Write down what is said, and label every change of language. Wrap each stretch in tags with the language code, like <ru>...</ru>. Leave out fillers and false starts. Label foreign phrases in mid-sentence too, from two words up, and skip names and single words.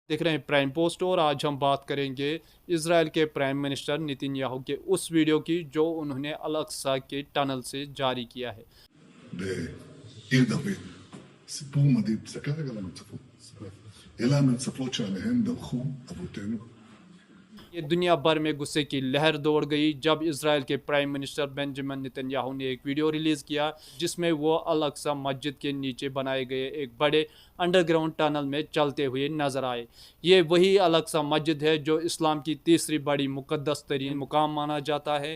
<hi>देख रहे हैं प्राइम पोस्ट और आज हम बात करेंगे इजराइल के</hi> <en>prime minister</en> <hi>नेतन्याहू के उस वीडियो की जो उन्होंने अल अक्सा के टनल से जारी किया है।</hi> <he>בעיר דוד. סיפור מדהים. תסתכל רגע על המצפות. אלה המצפות שעליהן דרכו אבותינו.</he> <hi>ये दुनिया भर में गुस्से की लहर दौड़ गई जब इजराइल के</hi> <en>prime minister</en> <hi>बेंजामिन नेतन्याहू ने एक वीडियो रिलीज़ किया जिसमें वो अल अक्सा मस्जिद के नीचे बनाए गए एक बड़े</hi> <en>underground tunnel</en> <hi>में चलते हुए नजर आए। ये वही अल अक्सा मस्जिद है जो इस्लाम की तीसरी बड़ी मुक़द्दस तरीन मुकाम माना जाता है।</hi>